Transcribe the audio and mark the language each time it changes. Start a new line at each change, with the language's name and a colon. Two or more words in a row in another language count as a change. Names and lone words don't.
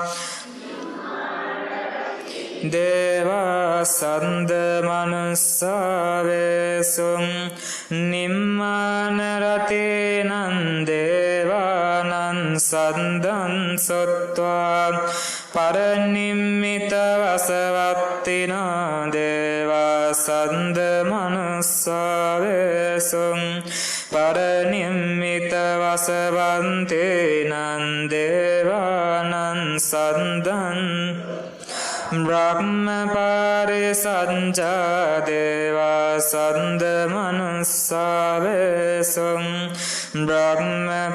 Pali: දේවා සද්ද මනුස්සාවේසුං නිම්මාන රතේනං දේවානං සද්දං සුත්වා පරනිම්මිත වසවත්තිනා දේවා සද්ද මනුස්සාවේසුං පරනිම්මිත වසවන්තේනං දේවානං සද්දං බ්‍රහ්ම පාරිසංජා දේවා සද්ද මනුස්සාවේසුං බ්‍රහ්ම